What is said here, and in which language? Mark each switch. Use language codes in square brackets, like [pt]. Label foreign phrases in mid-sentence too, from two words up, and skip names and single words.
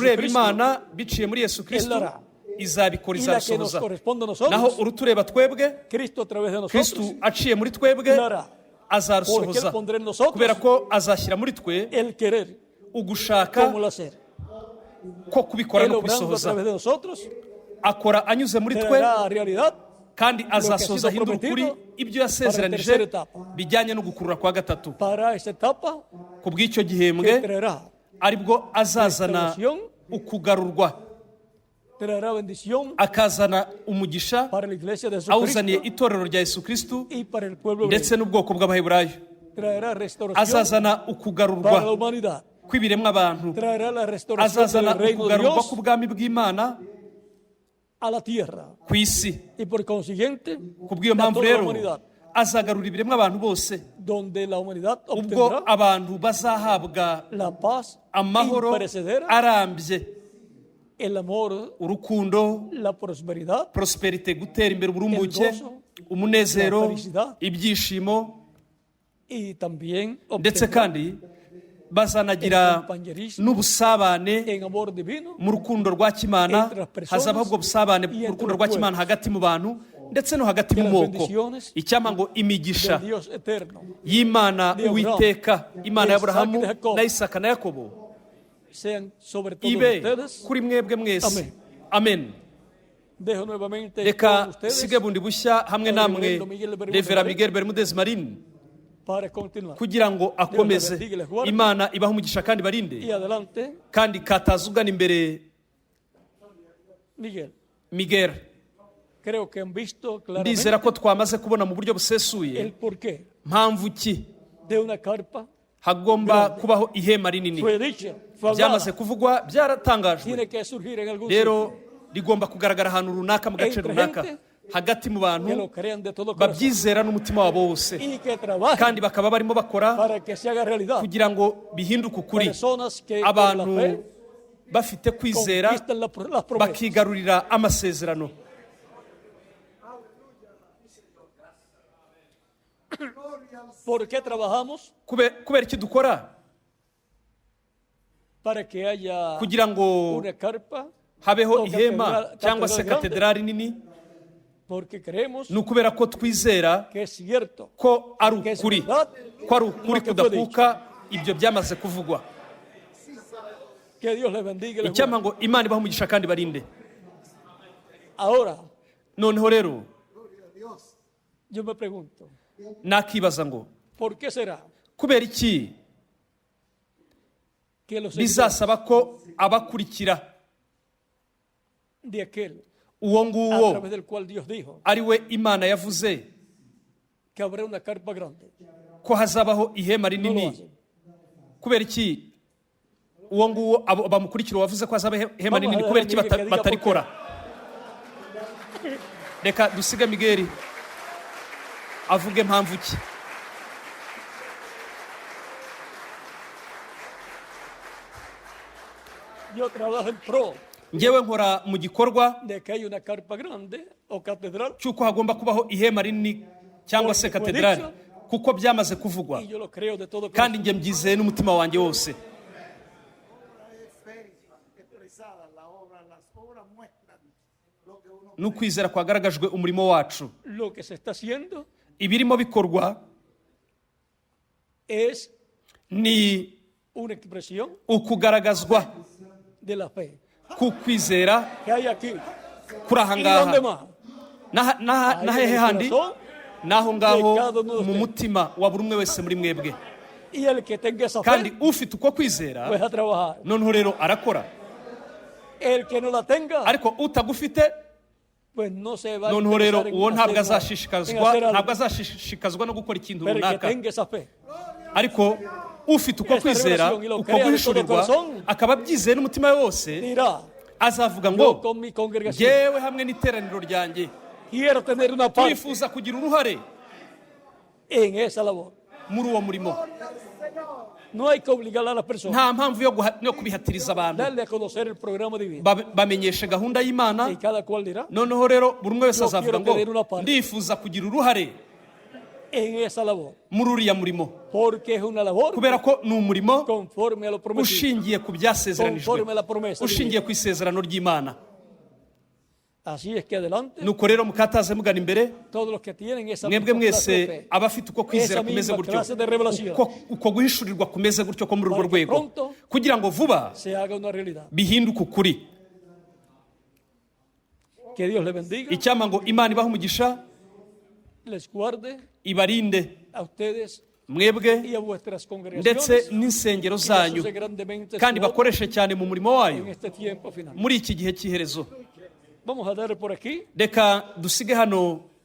[rw] urureba [es] Jesucristo, [rw] Imana biciye muri Yesu Kristo [es] Él hará. [rw] izabikora, [es] y la que nos [rw] izabisohoza. [es] corresponde a [rw] Naho [es] nosotros, [rw] urutureba twebwe, [es] Cristo a través de [rw] Kristo [es] nosotros, [rw] aciye muri twebwe [es] Él hará. Porque [rw] azarusohoza, [es] Él pondrá en nosotros [rw] kubera ko azashyira muri twe [es] el querer [rw] ugushaka [es] como el hacer. [rw] ko kubikora [es] Él no obrando a [rw] kubisohoza. [es] través de nosotros [rw] Akora anyuze muri twe [es] traerá a realidad [rw] kandi [es] ha sido [rw] azasohoza ahindura ukuri [es] prometido [rw] ibyo yasezeranije [es] para la tercera etapa. [rw] bijyanye no gukurura kwa gatatu. [es] para esta etapa [rw] Ku bw'icyo [es] que [rw] gihembwe [es] traerá [rw] aribwo azazana [es] restauración, [rw] ukugarurwa, [es] traerá bendición [rw] akazana umugisha [es] para la iglesia de [rw] awuzaniye [es] Jesucristo [rw] itorero rya Yesu Kristo [es] y para el pueblo [rw] ndetse [es] hebreo. [rw] n'ubwoko bw'Abaheburayo. [es] Traerá restauración [rw] Azazana [es] para la [rw] ukugarurwa [es] humanidad. [rw] kw'ibiremwa abantu, [es] Traerá la restauración [rw] azazana [es] del reino de [rw] ukugarurwa [es] Dios [rw] k'ubwami bw'Imana [es] a la tierra [rw] ku isi. [es] y por consiguiente [rw] Ku bw'iyo [es] a [rw] mpamvu [es] toda la [rw] rero [es] humanidad, [rw] azagarura ibiremwa abantu bose, [es] donde la humanidad [rw] ubwo [es] obtendrá [rw] abantu bazahabwa [es] la paz [rw] amahoro [es] imperecedera, [rw] arambye, [es] el amor, [rw] urukundo, [es] la prosperidad, [rw] prosperite, gutera imbere, uburumbuke, [es] El gozo, [rw] umunezero, [es] la felicidad, [rw] ibyishimo, [es] y también [rw] ndetse [es] obtendrá [rw] kandi bazanagira [es] el compañerismo [rw] n'ubusabane [es] en amor divino [rw] mu rukundo rwa kimana. [es] entre las personas [rw] Hazabaho ubwo busabane [es] y [rw] mu [es] entre [rw] rukundo [es] los [rw] rwa kimana [es] pueblos. [rw] hagati mu bantu ndetse no hagati [es] Que [rw] mu [es] las [rw] moko. [es] bendiciones [rw] Icyampa ngo imigisha [es] del Dios eterno [rw] y'Imana [es] de Abraham, [rw] Uwiteka, Imana [es] de [rw] ya Aburahamu [es] Isaac, de Jacob, [rw] na Isaka na Yakobo, [es] sean sobre todos [rw] ibe [es] ustedes. [rw] kuri mwebwe mwese. [es] Amen. [rw] Amen. [es] Dejo nuevamente [rw] Reka [es] con ustedes [rw] sige bundi bushya hamwe [es] al [rw] namwe [es] reverendo Miguel Bermúdez [rw] Revera [es] Marín [rw] Miguel Bermudez Marin [es] para continuar. [rw] kugira ngo akomeze. [es] bendiga y les guarde. [rw] Imana ibaha umugisha kandi [es] Y [rw] barinde, [es] adelante, [rw] kandi kataza ugana imbere. [es] Miguel. [rw] Miguel, [es] Creo que han visto claramente [rw] ndizera ko twamaze kubona mu buryo busesuye [es] el porqué [rw] mpamvu ki [es] de una carpa. [rw] hagomba kubaho ihema rinini. [es] Fue dicha, fue [rw] Byamaze [es] hablada. [rw] kuvugwa, byaratangajwe, [es] Tiene que surgir en algún sitio. [rw] rero rigomba kugaragara ahantu runaka, mu gace [es] Entre [rw] runaka, [es] gente [rw] hagati mu [es] Que [rw] bantu [es] lo crean de todo corazón. [rw] babyizera n'umutima wabo wose, [es] Y que trabajen [rw] kandi bakaba barimo bakora [es] para que se haga realidad. [rw] kugira ngo bihinduke ukuri. [es] Personas que por la [rw] Abantu [es] fe [rw] bafite kwizera [es] conquistan las promesas. [rw] bakigarurira amasezerano. [es] ¿Por qué trabajamos? [rw] Kubera iki dukora? [es] Para que haya [rw] Kugira ngo [es] una carpa [rw] habeho [es] o [rw] ihema [es] catedral [rw] cyangwa se [es] grande [rw] katedrali nini [es] Porque creemos [rw] ni ukubera ko twizera [es] que es cierto, [rw] ko ari ukuri kudakuka ibyo byamaze kuvugwa. [es] que Dios les bendiga y les [rw] icyampa [es] guarde. [rw] ngo Imana ibahe umugisha kandi barinde. [es] Ahora, [rw] noneho rero [es] yo me pregunto, [rw] nakibaza ngo [es] ¿por qué será [rw] kubera iki [es] que los seguidores [rw] bizasaba ko abakurikira [es] de aquel [rw] uwo [es] a [rw] nguwo [es] través del cual Dios dijo [rw] ari we Imana yavuze [es] que habrá una carpa grande, [rw] ko hazabaho ihema [es] no lo [rw] rinini? [es] hacen? [rw] Kubera iki uwo nguwo bamukurikira wavuze ko hazaba ihema rinini, kubera iki batarikora? Reka dusige Miguel avuge impamvu ki. [es] Yo trabajo en pro [rw] Ngewe nkora mu gikorwa [es] de que hay una carpa grande o catedral, [rw] cy'uko hagomba kubaho ihema rinini cyangwa se katedrali, kuko byamaze kuvugwa [es] y yo lo creo de todo [rw] kandi [es] corazón. [rw] njye mbyizeye n'umutima wanjye wose. N'ukwizera kwagaragajwe umurimo wacu. [es] Lo que se está haciendo [rw] Ibirimo bikorwa [es] es [rw] ni [es] una expresión [rw] ukugaragazwa [es] de la fe [rw] k'ukwizera [es] que hay aquí. [rw] kuri aha [es] ¿Y [rw] ngaha. [es] dónde más? [rw] Na hehe handi? N'aho ngaho mu mutima wa buri umwe wese muri mwebwe. [es] Y el que tenga esa [rw] Kandi [es] fe, [rw] ufite uko kwizera [es] pues a trabajar. [rw] noneho rero arakora. [es] El que no la tenga, [rw] Ariko utagufite [es] pues no se va a [rw] noneho rero [es] interesar en [rw] uwo ntabwo [es] hacer nada, en [rw] azashishikazwa [es] hacer algo. [rw] ntabwo azashishikazwa no gukora ikintu [es] Pero el que [rw] runaka. [es] tenga esa fe, [rw] Ariko ufite uko kwizera, uko guhishurirwa, akaba abyizeye n'umutima we wose, [es] dirá, [rw] azavuga [es] yo [rw] ngo [es] con mi congregación [rw] yewe hamwe n'iteraniro ryanjye [es] quiero tener una parte [rw] turifuza kugira uruhare [es] en esa labor. [rw] muri uwo murimo. [es] No hay que obligar a las personas, [rw] Nta mpamvu yo kubihatiriza abantu. [es] darle a conocer el programa divino. [rw] Bamenyeshe gahunda y'Imana. [es] Y cada cual dirá, [rw] Noneho rero buri umwe wese [es] Yo [rw] azavuga [es] quiero [rw] ngo [es] tener una parte. [rw] ndifuza kugira uruhare [es] en esa labor. [rw] muri uriya murimo, [es] Porque es una labor [rw] kubera ko ni umurimo [es] conforme a lo prometido. [rw] ushingiye ku byasezeranijwe, [es] Conforme a la promesa [rw] ushingiye [es] divina. [rw] ku isezerano ry'Imana. [es] Así es que adelante, [rw] Nuko rero mukataze mugana imbere, [es] todos los que tienen esa [rw] mwebwe [es] misma clase de [rw] mwese [es] fe, [rw] abafite uko kwizera [es] esa [rw] kumeze [es] misma [rw] gutyo, [es] clase de revelación, [rw] uko guhishurirwa kumeze gutyo ko muri urwo [es] Para que [rw] rwego, [es] pronto [rw] kugira ngo vuba [es] se haga una realidad. [rw] bihinduke ukuri. [es] Que Dios les bendiga, [rw] Icyampa ngo Imana ibahe umugisha, [es] les guarde [rw] ibarinde [es] a ustedes [rw] mwebwe [es] y a vuestras [rw] ndetse [es] congregaciones, [rw] n'insengero [es] y les [rw] zanyu, [es] use grandemente [rw] kandi [es] su obra [rw] bakoreshe cyane mu murimo wayo [es] en este tiempo final. [rw] muri iki gihe cy'iherezo. [es] Vamos a dar por aquí [rw] Reka dusige hano